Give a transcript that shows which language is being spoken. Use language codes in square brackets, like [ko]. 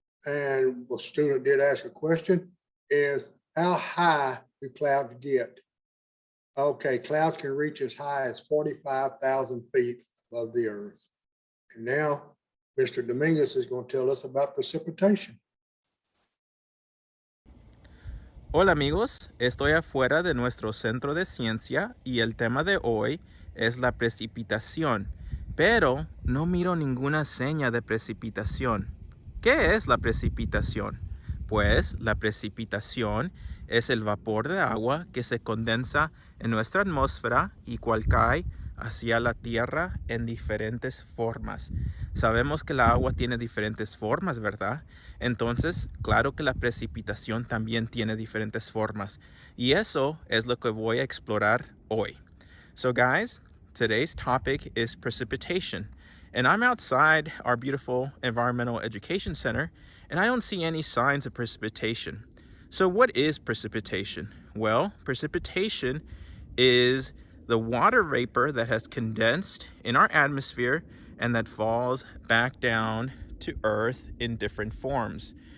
[en] And a student did ask a question, is how high do clouds get? Okay, clouds can reach as high as 45,000 feet above the earth. And now Mr. Dominguez is going to tell us about precipitation. [es] Hola amigos, estoy afuera de nuestro centro de ciencia y el tema de hoy es la precipitación, pero no miro ninguna seña de precipitación. ¿Qué es la precipitación? Pues la precipitación es el vapor de agua que se condensa en nuestra atmósfera y cual cae hacia la tierra en diferentes formas. Sabemos que el agua tiene diferentes formas, ¿verdad? Entonces, claro que la precipitación también tiene diferentes formas. Y eso es lo que voy a explorar hoy. [en] So guys, today's topic is precipitation. And I'm outside our beautiful Environmental Education Center, and I don't see any signs of precipitation. So what is precipitation? Well, precipitation is the water vapor that has condensed in our atmosphere and that falls back down to Earth in different forms.